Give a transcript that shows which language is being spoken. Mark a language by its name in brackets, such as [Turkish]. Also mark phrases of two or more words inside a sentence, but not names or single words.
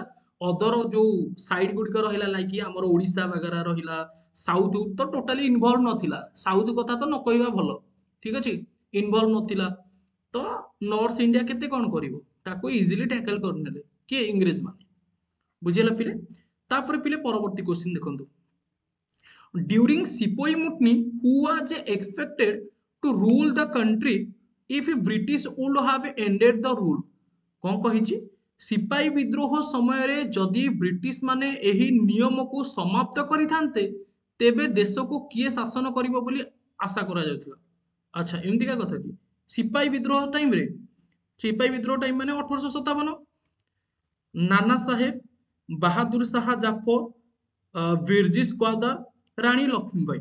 [Odia] ଅଦର ଯୋଉ ସାଇଡ ଗୁଡିକ ରହିଲା ଲାଇକି ଆମର ଓଡିଶା ବଗେରା ରହିଲା, ସାଉଥ ତ [English] totally involve [Odia] ନଥିଲା। ସାଉଥ କଥା ତ ନ କହିବା ଭଲ। ଠିକ ଅଛି, ଇନଭଲ୍ଭ ନଥିଲା। ତ ନର୍ଥ ଇଣ୍ଡିଆ କେତେ କଣ କରିବ, ତାକୁ [English] easily tackle [Odia] କରିନେଲେ କିଏ, ଇଂରେଜ ମାନେ। ବୁଝିହେଲା ପିଲେ। ତାପରେ ପିଲେ ପରବର୍ତ୍ତୀ କ୍ୱେଶ୍ଚିନ୍ ଦେଖନ୍ତୁ, [English] during Sepoy Mutiny, who was expected to rule the country if British would have ended the rule? [Odia] କଣ କହିଛି, ସିପାହୀ ବିଦ୍ରୋହ ସମୟରେ ଯଦି ବ୍ରିଟିଶ ମାନେ ଏହି ନିୟମକୁ ସମାପ୍ତ କରିଥାନ୍ତେ ତେବେ ଦେଶକୁ କିଏ ଶାସନ କରିବ ବୋଲି ଆଶା କରାଯାଉଥିଲା। ଆଚ୍ଛା, ଏମିତିକା କଥା କି? ସିପାହୀ ବିଦ୍ରୋହ ଟାଇମରେ, ସିପାହୀ ବିଦ୍ରୋହ ଟାଇମ ମାନେ 1857, ନାନା ସାହେବ, ବାହାଦୁର ଶାହ ଜାଫର, ବିରଜିସ୍ କ୍ୱାଦର, ରାଣୀ ଲକ୍ଷ୍ମୀବାଇ।